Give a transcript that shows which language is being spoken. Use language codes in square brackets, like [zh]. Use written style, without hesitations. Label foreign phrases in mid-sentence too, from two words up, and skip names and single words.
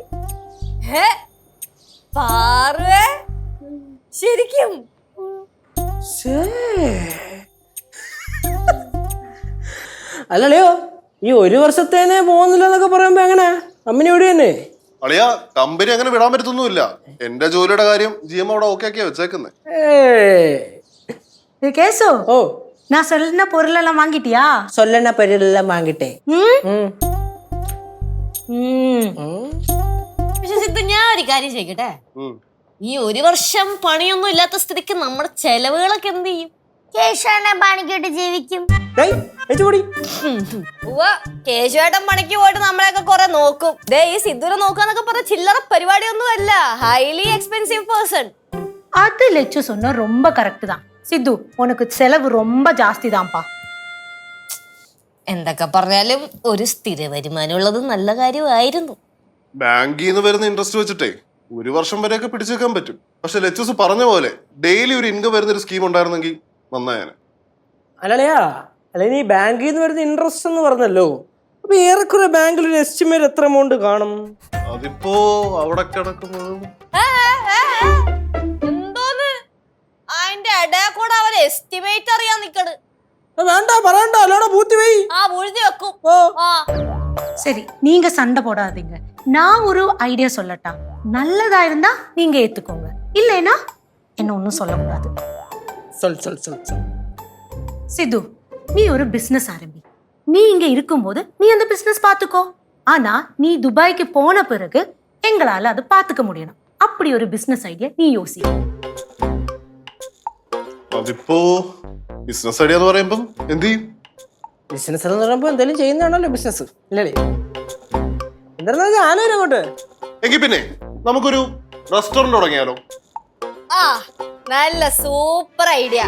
[ml] ശരിക്കും? അല്ലല്ലയോ, ഈ 1 വർഷത്തേനെ പോകുന്നില്ല എന്നൊക്കെ പറയുമ്പോ എങ്ങനെ? അമ്മിനി എവിടെ തന്നെ? അളിയ കമ്പനി അങ്ങനെ വിടാൻ പറ്റത്തൊന്നുമില്ല. എന്റെ ജോലിയുടെ കാര്യം GM അവിടെ ഓക്കെ ആക്കിയാ വെച്ചേക്കുന്നത്. கேசு ഓ [ta] நான் சொல்லின பொருள் எல்லாம் வாங்கிட்டியா? சொல்லண பரியெல்லாம் வாங்கிட்டே. [ml] പക്ഷെ സിദ്ധു, ഞാൻ ഒരു കാര്യം ചോദിക്കട്ടെ, ഈ ഒരു വർഷം പണിയൊന്നും ഇല്ലാത്ത സ്ഥിതിക്ക് നമ്മുടെ ചെലവുകളൊക്കെ എന്ത് ചെയ്യും? കേശവനെ പണിക്കിട്ട് ജീവിക്കും. കേശുവേട്ടൻ പണിക്ക് പോയിട്ട് നമ്മളെയൊക്കെ കുറെ നോക്കും. ദേ ഈ സിദ്ധുനെ നോക്കാന്നൊക്കെ പറഞ്ഞ ചില്ലറ പരിപാടിയൊന്നും അല്ല. [en] highly expensive person. [ta] அது லெச்சு சொன்ன ரொம்ப கரெக்ட் தான். சித்து, உனக்கு செலவு ரொம்ப ஜாஸ்தி தான்ப்பா. [ml] എന്തൊക്കെ പറഞ്ഞാലും ഒരു സ്ഥിര വരുമാനം ഉള്ളത് നല്ല കാര്യമായിരുന്നു. ബാങ്കിൽ നിന്ന് വരുന്ന ഇൻട്രസ്റ്റ് വെച്ചിട്ടേ ഒരു വർഷം വരെയൊക്കെ പിടിച്ചേക്കാൻ പറ്റും. പക്ഷെ ലെച്ചൂസ് പറഞ്ഞ പോലെ ഡെയിലി ഒരു ഇൻകം വരുന്ന ഒരു സ്കീം ഉണ്ടായിരുന്നെങ്കിൽ നന്നായേനെ. അല്ലളിയാ, അല്ലെ നീ ബാങ്കിൽ നിന്ന് വരുന്ന ഇൻട്രസ്റ്റ് എന്ന് പറഞ്ഞല്ലോ. അപ്പൊ ഏറെക്കുറെ ബാങ്കിൽ ഒരു എസ്റ്റിമേറ്റ് എത്ര എമൗണ്ട് കാണും? അതിപ്പോ അവിടെ കിടക്കുന്നത് എന്തോന്ന് അതിന്റെ ഇടയിൽ കൂടെ അവൻ എസ്റ്റിമേറ്റ് അറിയാൻ നിക്കണ്. വേണ്ട പറയണ്ട, അല്ലോടെ പൂത്തി പോയി. ആ മുഴുതി വെക്കും. [ta] சரி, நீங்க சண்டை போடாதீங்க. நான் ஒரு ஐடியா சொல்லட்டா? நல்லதா இருந்தா நீங்க ஏத்துக்கோங்க, இல்லைன்னா என்ன ஒன்னும் சொல்ல கூடாது. சொல் சொல் சொல் சொல். சித்து, நீ ஒரு பிசினஸ் ஆரம்பி. நீ இங்க இருக்கும்போது நீ அந்த பிசினஸ் பாத்துக்கோ. ஆனா நீ துபாய்க்கு போன பிறகு எங்களால அதை பாத்துக்க முடியணும். அப்படி ஒரு பிசினஸ் ஐடியா நீ யோசி. [ml] അതിപ്പോ ബിസിനസ് ഐഡിയ എന്ന് പറയുമ്പോ എന്ത് ചെയ്യും? ബിസിനസ് എന്ന് പറയുമ്പോ എന്തെങ്കിലും ചെയ്യുന്നതാണല്ലോ ബിസിനസ്, ഇല്ലേ? എന്താ ആലോചന അങ്ങോട്ട്. എങ്കിൽ പിന്നെ നമുക്കൊരു റെസ്റ്റോറന്റ് തുടങ്ങിയാലോ? ആ നല്ല [en] super idea.